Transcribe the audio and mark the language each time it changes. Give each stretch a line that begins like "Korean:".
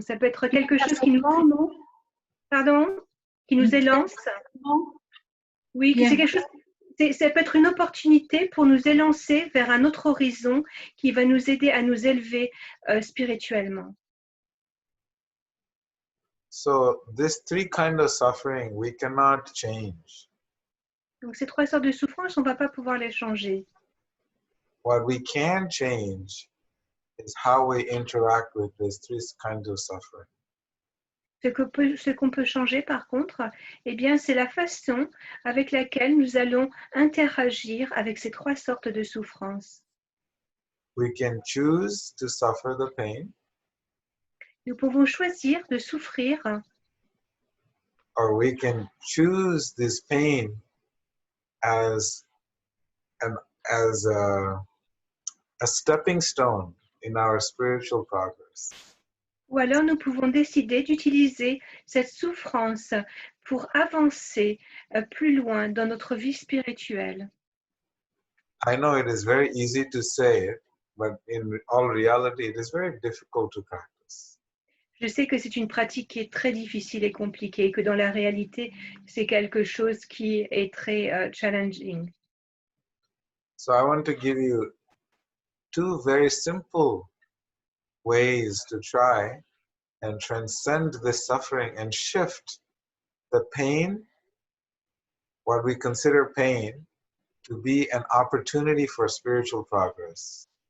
French: Ça peut être quelque chose qui nous... Pardon? Qui nous élance? Oui, c'est quelque chose... Ça peut être une opportunité pour nous élancer vers un autre horizon qui va nous aider à nous élever spirituellement.
English: So this 3 kinds of suffering we cannot change.
French: Donc ces 3 sortes de souffrances, on ne va pas pouvoir les changer.
English: What we can change is how we interact with these 3 kinds of suffering.
French: Ce qu'on peut changer par contre, eh bien, c'est la façon avec laquelle nous allons interagir avec ces 3 sortes de souffrances.
English: We can choose to suffer the pain.
French: Nous pouvons choisir de souffrir
English: Or we can choose this pain as a stepping stone in our spiritual progress.
French: ou alors nous pouvons décider d'utiliser cette souffrance pour avancer plus loin dans notre vie spirituelle.
English: I know it is very easy to say it, but in all reality, it is very difficult to practice.
French: Je sais que c'est une pratique qui est très difficile et compliquée, que dans la réalité, c'est quelque chose qui est très challenging.
English: So I want to give you 2 very simple ways to try and transcend this suffering and shift the pain, what we consider pain, to be an opportunity for spiritual progress.